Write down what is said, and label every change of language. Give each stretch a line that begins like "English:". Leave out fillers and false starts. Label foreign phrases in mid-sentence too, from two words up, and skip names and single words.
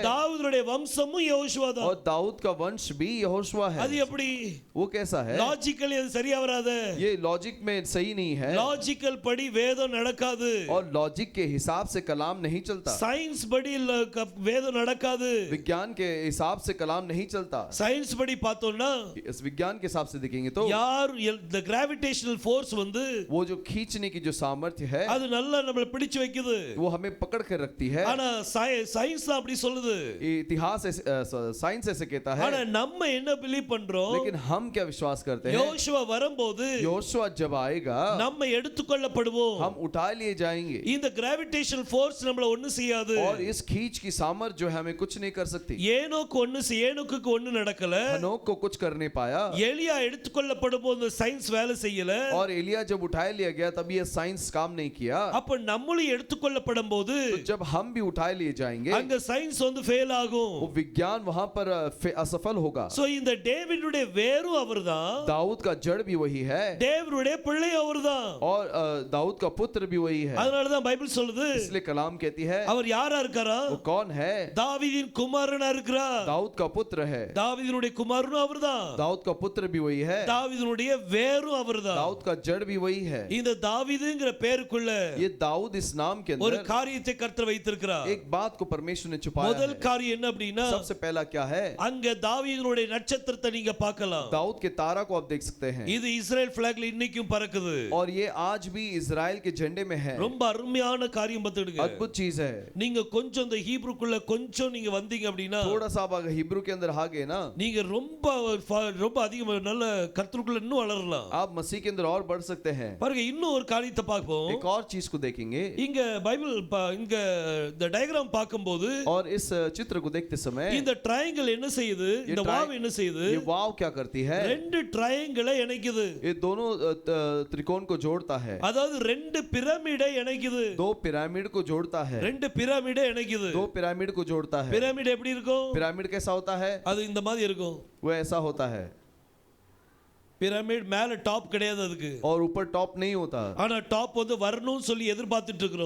Tamil: தாவீதுடைய வம்சமும் யெகோஷுவா தான்.
Hindi: और दाऊद का वंश भी यहोशुआ है।
Tamil: அது எப்படி?
Hindi: वो कैसा है?
Tamil: லாஜிக்கலி அது சரியா வராது.
Hindi: ये लॉजिक में सही नहीं है
Tamil: லாஜிக்கல் படி வேதம் நடக்காது.
Hindi: और लॉजिक के हिसाब से कलाम नहीं चलता।
Tamil: சயின்ஸ் படி வேதம் நடக்காது.
Hindi: विज्ञान के हिसाब से कलाम नहीं चलता।
Tamil: சயின்ஸ் படி பார்த்தோம்னா
Hindi: इस विज्ञान के हिसाब से देखेंगे तो
Tamil: யார்
English: the gravitational force
Tamil: வந்து
Hindi: वो जो खींचने की जो सामर्थ्य है
Tamil: அது நல்லா நம்மள பிடிச்சு வைக்குது.
Hindi: वो हमें पकड़ कर रखती है।
Tamil: ஆனா சயின்ஸ் தான் அப்படி சொல்லுது.
Hindi: इतिहास साइंस ऐसे कहता है।
Tamil: ஆனா நம்ம என்ன பிலீவ் பண்றோம்?
Hindi: लेकिन हम क्या विश्वास करते हैं?
Tamil: யோசுவா வரும்போது
Hindi: यहोशुआ जब आएगा
Tamil: நம்ம எடுத்துக்கொள்ளப்படுவோம்.
Hindi: हम उठा लिए जाएंगे
Tamil: இந்த
English: gravitational force
Tamil: நம்மள ஒண்ணு செய்யாது.
Hindi: और इस खींच की सामर्थ्य जो है हमें कुछ नहीं कर सकती।
Tamil: ஏனோக்கு ஒண்ணு நடக்கல.
Hindi: हनोक को कुछ कर नहीं पाया।
Tamil: எலியா எடுத்துக்கொள்ளப்படும் போது சயின்ஸ் வேலை செய்யல.
Hindi: और एलिया जब उठाए लिया गया तब ये साइंस काम नहीं किया।
Tamil: அப்ப நம்மளும் எடுத்துக்கொள்ளப்படும் போது
Hindi: तो जब हम भी उठाए लिए जाएंगे
Tamil: அங்க சயின்ஸ் வந்து ஃபெயில் ஆகும்.
Hindi: वो विज्ञान वहां पर असफल होगा।
Tamil: சோ இந்த டேவிடுடைய வேரும் அவர்தான்.
Hindi: दाऊद का जड़ भी वही है।
Tamil: டேவிடுடைய பிள்ளை அவர்தான்.
Hindi: और दाऊद का पुत्र भी वही है।
Tamil: அதனால தான் பைபிள் சொல்லுது,
Hindi: इसलिए कलाम कहती है
Tamil: அவர் யாரா இருக்காரா?
Hindi: वो कौन है?
Tamil: தாவீதின் குமாரனா இருக்கிறார்.
Hindi: दाऊद का पुत्र है।
Tamil: தாவீதினுடைய குமாரனும் அவர்தான்.
Hindi: दाऊद का पुत्र भी वही है।
Tamil: தாவீதினுடைய வேரும் அவர்தான்.
Hindi: दाऊद का जड़ भी वही है।
Tamil: இந்த தாவீதுங்கிற பேருக்குள்ள
Hindi: ये दाऊद इस नाम के
Tamil: ஒரு
Hindi: अंदर
Tamil: காரியத்தை கர்த்தர் வைத்திருக்கிறார்.
Hindi: एक बात को परमेश्वर ने छुपाया
Tamil: முதல்
Hindi: है।
Tamil: காரியம் என்ன அப்படின்னா,
Hindi: सबसे पहला क्या है?
Tamil: அங்க தாவீதுனுடைய நட்சத்திரத்தை நீங்க பார்க்கலாம்.
Hindi: दाऊद के तारा को आप देख सकते हैं।
Tamil: இது இஸ்ரேல் பிளாக்ல இன்னைக்கும் பறக்குது.
Hindi: और ये आज भी इजराइल के झंडे में है।
Tamil: ரொம்ப அருமையான காரியம் பார்த்துடுங்க.
Hindi: अद्भुत चीज है।
Tamil: நீங்க கொஞ்சம் இந்த ஹீப்ருக்குள்ள கொஞ்சம் நீங்க வந்தீங்க அப்படின்னா,
Hindi: थोड़ा सा अगर हिब्रू के अंदर आ गए ना,
Tamil: நீங்க ரொம்ப அதிகமா நல்ல கர்த்தருக்குள்ள இன்னும் வளரலாம்.
Hindi: आप मसीह के अंदर और बढ़ सकते हैं।
Tamil: பாருங்க இன்னும் ஒரு காரியத்தை பார்ப்போம்.
Hindi: एक और चीज को देखेंगे।
Tamil: இங்க பைபிள் இங்க இந்த டயகிராம் பார்க்கும்போது
Hindi: और इस चित्र को देखते समय
Tamil: இந்த ட்ரையாங்கிள் என்ன செய்யுது? இந்த வாவ் என்ன செய்யுது?
Hindi: ये वाव क्या करती है?
Tamil: ரெண்டு ட்ரையாங்கிளை இணைக்குது.
Hindi: ये दोनों त्रिकोण को जोड़ता है।
Tamil: அதாவது ரெண்டு பிரமிடை இணைக்குது.
Hindi: दो पिरामिड को जोड़ता है।
Tamil: ரெண்டு பிரமிடை இணைக்குது.
Hindi: दो पिरामिड को जोड़ता है।
Tamil: பிரமிட் எப்படி இருக்கும்?
Hindi: पिरामिड कैसा होता है?
Tamil: அது இந்த மாதிரி இருக்கும்.
Hindi: वो ऐसा होता है।
Tamil: பிரமிட் மேல டாப் கிடையாது அதுக்கு.
Hindi: और ऊपर टॉप नहीं होता।
Tamil: ஆனா டாப் வந்து வரணும்னு சொல்லி எதிர்பார்த்துட்டு இருக்கோம்.